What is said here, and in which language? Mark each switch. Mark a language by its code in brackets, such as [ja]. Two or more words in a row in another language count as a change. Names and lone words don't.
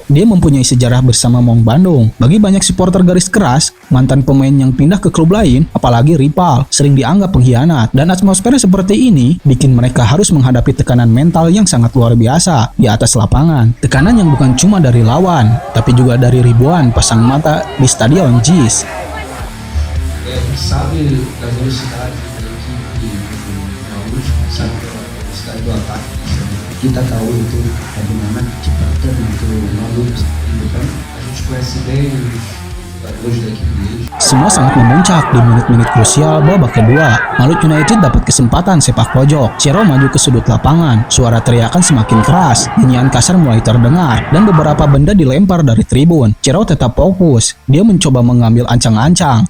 [id] Dia mempunyai sejarah bersama Maung Bandung. Bagi banyak supporter garis keras, mantan pemain yang pindah ke klub lain, apalagi rival, sering dianggap pengkhianat. Dan atmosfer seperti ini bikin mereka harus menghadapi tekanan mental yang sangat luar biasa di atas lapangan. Tekanan yang bukan cuma dari lawan, tapi juga dari ribuan pasang mata di Stadion JIS. [pt] A gente sabe da velocidade da equipe do Maluco, sabe da velocidade do ataque. [id] Kita tahu itu bagaimana kecepatan itu Maluco, kan? [pt] A gente conhece bem os jogadores da equipe deles. [id] Semua sangat memuncak di menit-menit krusial babak kedua. Malut United dapat kesempatan sepak pojok. Ciro maju ke sudut lapangan. Suara teriakan semakin keras. Nyanyian kasar mulai terdengar. Dan beberapa benda dilempar dari tribun. Ciro tetap fokus. Dia mencoba mengambil ancang-ancang.